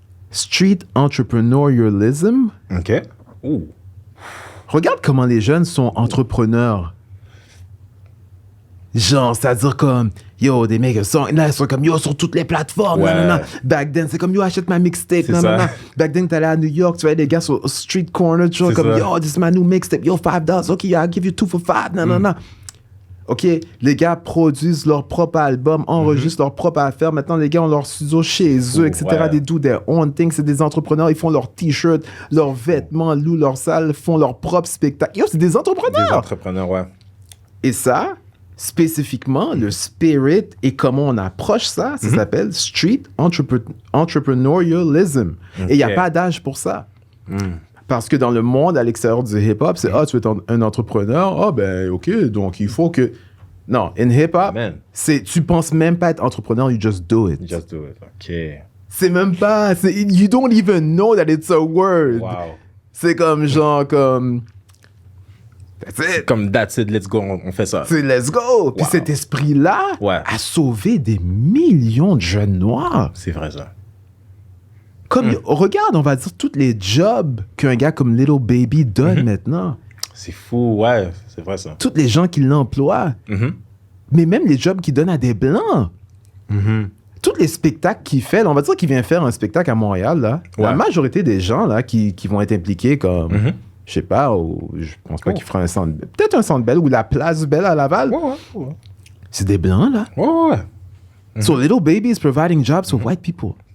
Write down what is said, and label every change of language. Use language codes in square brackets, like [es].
[en] Street entrepreneurialism. OK. Ouh. [fr] Regarde comment les jeunes sont entrepreneurs. Genre, c'est-à-dire comme, des mecs sont comme, sur toutes les plateformes. Ouais. Back then, c'est comme, achète ma mixtape. Back then, t'allais à New York, tu voyais des gars sur street corner, tu vois, comme, [en] this is my new mixtape, $5. [fr] OK, [en] I'll give you 2 for $5. [fr] OK, les gars produisent leur propre album, enregistrent leur propre affaire. Maintenant, les gars ont leur studio chez eux, etc. [en] They do their own thing. [fr] C'est des entrepreneurs. Ils font leurs t-shirts, leurs vêtements, louent leur salle, font leur propre spectacle. C'est des entrepreneurs. Des entrepreneurs, ouais. Et ça, spécifiquement, le spirit et comment on approche ça, ça s'appelle street entrepreneurialism. Et il n'y a pas d'âge pour ça. Parce que dans le monde, à l'extérieur du hip-hop, c'est « tu es un entrepreneur? Ben, OK, donc il faut que... » Non, in hip-hop, tu penses même pas être entrepreneur, [en] you just do it. You just do it, OK. [fr] C'est même pas... [en] You don't even know that it's a word. Wow. [fr] C'est comme genre, comme... [en] That's it. [fr] Comme [en] that's it, let's go, [fr] on fait ça. C'est let's go. Puis cet esprit-là a sauvé des millions de jeunes noirs. C'est vrai, ça. Comme, regarde, on va dire, tous les jobs qu'un gars comme Little Baby donne maintenant. C'est fou, ouais, c'est vrai, ça. Tous les gens qui l'emploient. Mais même les jobs qu'il donne à des Blancs. Tous les spectacles qu'il fait, là, on va dire qu'il vient faire un spectacle à Montréal, là. La majorité des gens, là, qui vont être impliqués comme... Je sais pas, je pense pas qu'il fera un centre... Peut-être un centre Bell ou la place Bell à Laval. Ouais. C'est des Blancs, là. Ouais. [en] So Little Baby is providing jobs for white people.